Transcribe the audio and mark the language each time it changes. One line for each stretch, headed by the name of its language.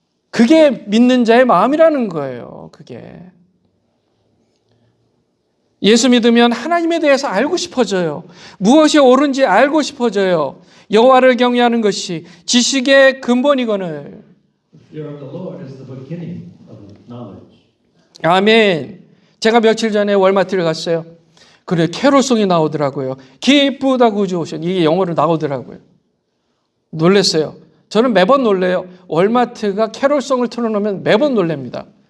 Korean: 그게 믿는 자의 마음이라는 거예요. 그게. 예수 믿으면 하나님에 대해서 알고 싶어져요. 무엇이 옳은지 알고 싶어져요. 여호와를 경외하는 것이 지식의 근본이거늘.
English: Fear of the Lord is the beginning of knowledge.
Korean: 아멘. 제가 며칠 전에 월마트를 갔어요. 그래, 캐롤송이 나오더라고요. 기쁘다 구주 오신. 이게 영어로 나오더라고요. 놀랐어요. 저는 매번 놀래요. 월마트가 캐롤송을 틀어놓으면 매번 놀랍니다.